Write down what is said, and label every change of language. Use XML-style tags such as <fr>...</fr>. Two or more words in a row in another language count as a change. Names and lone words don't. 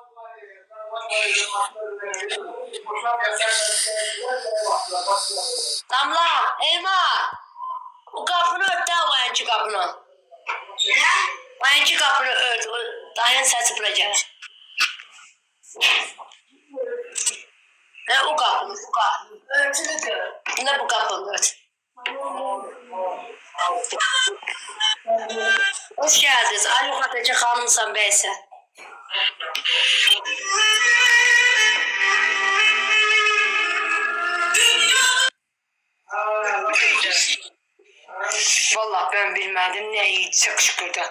<az>Damla, Elma, bu qapını ört da, o yanki qapını. O yanki qapını ört, dayın səsi bura gəlir. O qapını, bu qapını. Örtünü gör. Ne bu qapını ört.</az> <tr>Hoş geldiniz.</tr> <az>Ali Xatacı xanımsan bəysən.</az> <tr>Vallahi ben bilmedim ne iyi çok şükür de.</tr>